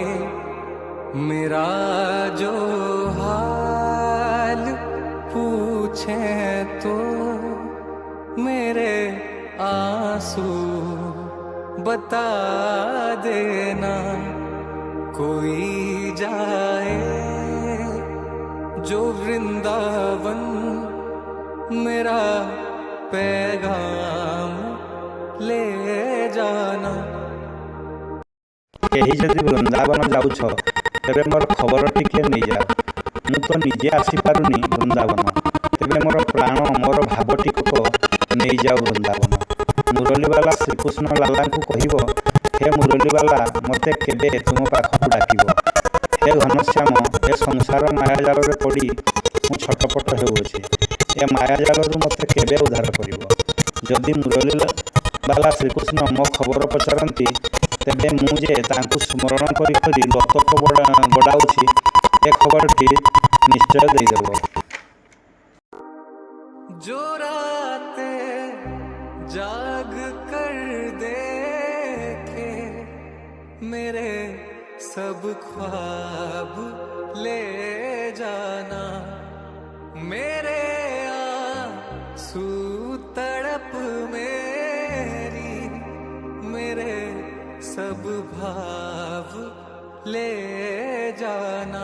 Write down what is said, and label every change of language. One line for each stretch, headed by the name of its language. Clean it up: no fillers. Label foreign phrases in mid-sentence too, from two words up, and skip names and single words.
Hindi: मेरा जो हाल पूछे तो मेरे आंसू बता देना। कोई जाए जो वृंदावन, मेरा पैगाम ले जाना।
Odia: କେହି ଯଦି ବୃନ୍ଦାବନ ଯାଉଛ ତେବେ ମୋର ଖବର ଟିକେ ନେଇଯାଅ। ମୁଁ ତ ନିଜେ ଆସିପାରୁନି ବୃନ୍ଦାବନ, ତେବେ ମୋର ପ୍ରାଣ ମୋର ଭାବ ଟିକକ ନେଇଯାଅ ବୃନ୍ଦାବନ। ମୁରଲୀବାଲା ଶ୍ରୀକୃଷ୍ଣ ଲାଲାଙ୍କୁ କହିବ, ହେ ମୁରଲୀବାଲା, ମୋତେ କେବେ ତୁମ ପାଖକୁ ଡାକିବ। ହେ ଘନଶ୍ୟାମ, ଏ ସଂସାର ମାୟାଜାଲରେ ପଡ଼ି ମୁଁ ଛଟପଟ ହେଉଅଛି। ଏ ମାୟାଜାଲରୁ ମୋତେ କେବେ ଉଦ୍ଧାର କରିବ। ଯଦି ମୁରଲୀବାଲା ଶ୍ରୀକୃଷ୍ଣ ମୋ ଖବର ପଚାରନ୍ତି, ତେବେ ମୁଁ ଯେ ତାଙ୍କୁ ସ୍ମରଣ କରି କରି ଲୋତକ ବଡ଼ାଉଛି, ଏ ଖବରଟି ନିଶ୍ଚୟ ଦେଇଦେବ।
Hindi: जो रातें जाग कर देखे, मेरे सब ख्वाब ले जाना। मेरे आंसू तड़प मेरी, मेरे सब भाव ले जाना।